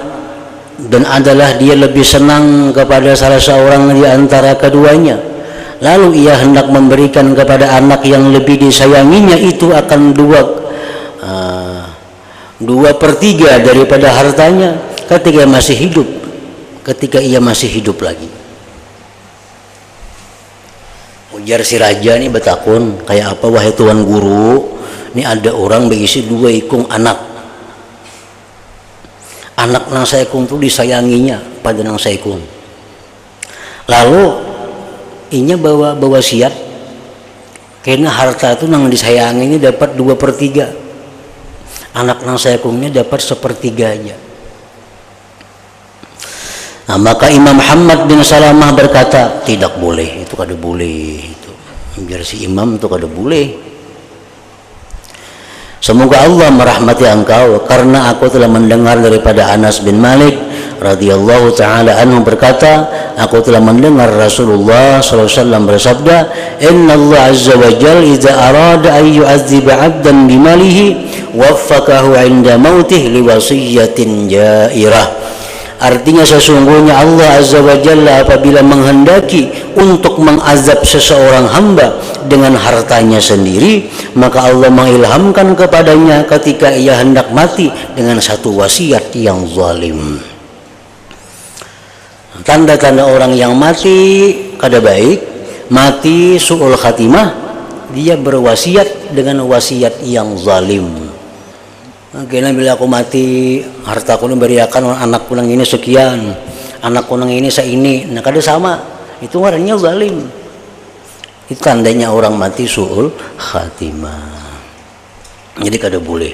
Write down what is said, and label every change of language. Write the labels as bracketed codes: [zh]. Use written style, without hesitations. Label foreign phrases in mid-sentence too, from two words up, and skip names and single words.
[id] dan adalah dia lebih senang kepada salah seorang di antara keduanya, lalu ia hendak memberikan kepada anak yang lebih disayanginya, itu akan 2/3 daripada hartanya ketika ia masih hidup lagi. [bjn] Ujar si raja ini betakun, kayak apa wahai tuan guru, ini ada orang berisi 2 ikung anak nang saikung tuh disayanginya pada nang saikung, lalu inya bawa wasiat karena harta itu nang disayanginya dapat 2/3, anak nang saikungnya dapat 1/3 aja. [id] Nah, maka Imam Muhammad bin Salamah berkata, tidak boleh, [bjn] itu kada boleh, itu biar si imam itu kada boleh. [id] Semoga Allah merahmati engkau, karena aku telah mendengar daripada Anas bin Malik [ar] رضي الله تعالى عنه [id] berkata, aku telah mendengar Rasulullah [ar] صلى الله عليه وسلم [id] bersabda, [ar] إن الله عز وجل إذا أراد أن يعذب عبدا بماله وفقه عند موته لوصية جائرة. [id] Artinya sesungguhnya Allah [ar] عز وجل [id] apabila menghendaki untuk mengazab seseorang hamba dengan hartanya sendiri, maka Allah mengilhamkan kepadanya ketika ia hendak mati dengan satu wasiat yang zalim. Tanda-tanda orang yang mati kada baik, mati su'ul khatimah, dia berwasiat dengan wasiat yang zalim. [bjn] Karena bila aku mati, hartaku ini beriakan anakku nang ini sekian, anakku nang ini seini, nah kada sama, itu orangnya zalim. [id] Itu tandanya orang mati su'ul khatimah. [bjn] Jadi kada boleh.